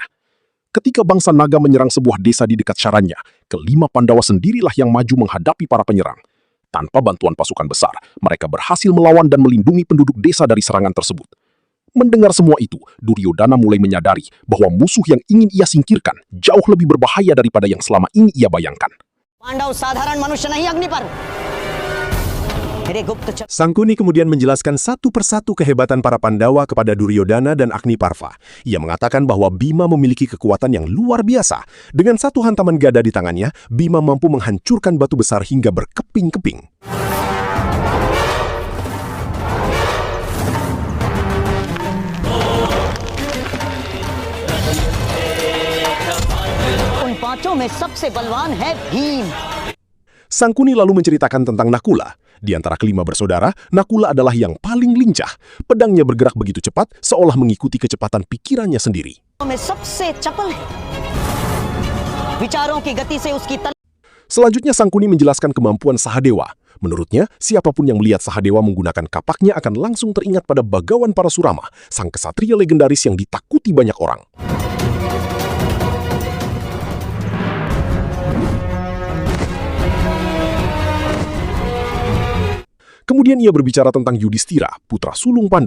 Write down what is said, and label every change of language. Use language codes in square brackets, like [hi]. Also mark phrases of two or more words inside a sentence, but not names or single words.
[id] Ketika bangsa naga menyerang sebuah desa di dekat Sharanya, kelima Pandawa sendirilah yang maju menghadapi para penyerang. Tanpa bantuan pasukan besar, mereka berhasil melawan dan melindungi penduduk desa dari serangan tersebut. Mendengar semua itu, Duryodhana mulai menyadari bahwa musuh yang ingin ia singkirkan jauh lebih berbahaya daripada yang selama ini ia bayangkan. [hi] पांडव साधारण मनुष्य नहीं अग्निपर्व मेरे गुप्तचर [id] Sangkuni kemudian menjelaskan satu persatu kehebatan para Pandawa kepada Duryodhana dan Agniparva. Ia mengatakan bahwa Bima memiliki kekuatan yang luar biasa. Dengan satu hantaman gada di tangannya, Bima mampu menghancurkan batu besar hingga berkeping-keping. [hi] उन पांचों में सबसे बलवान है भीम [id] Sangkuni lalu menceritakan tentang Nakula. Di antara kelima bersaudara, Nakula adalah yang paling lincah. Pedangnya bergerak begitu cepat, seolah mengikuti kecepatan pikirannya sendiri. [hi] में सबसे चपल है विचारों की गति से उसकी [id] Selanjutnya Sangkuni menjelaskan kemampuan Sahadewa. Menurutnya, siapapun yang melihat Sahadewa menggunakan kapaknya akan langsung teringat pada Bagawan Parasurama, sang kesatria legendaris yang ditakuti banyak orang. Kemudian ia berbicara tentang Yudhistira, putra sulung Pandu.